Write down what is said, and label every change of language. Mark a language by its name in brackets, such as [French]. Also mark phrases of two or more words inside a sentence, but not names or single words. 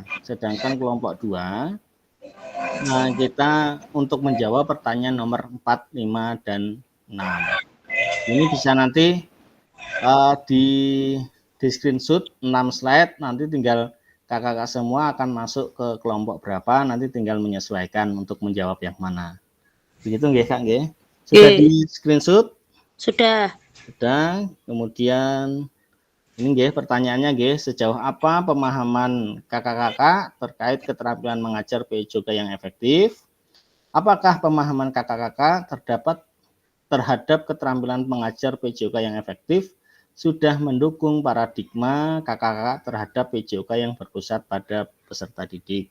[Indonesian] Sedangkan kelompok 2, nah kita untuk menjawab pertanyaan nomor 4, 5, dan 6. Ini bisa nanti di screenshot 6 slide, nanti tinggal kakak-kakak semua akan masuk ke kelompok berapa, nanti tinggal menyesuaikan untuk menjawab yang mana. Begitu nggih Kak nggih? Sudah di screenshot? Sudah. Sudah. Kemudian ini nggih pertanyaannya nggih, sejauh apa pemahaman kakak-kakak terkait keterampilan mengajar PJOK yang efektif? Apakah pemahaman kakak-kakak terhadap keterampilan mengajar PJOK yang efektif sudah mendukung paradigma kakak-kakak terhadap PJOK yang berpusat pada peserta didik?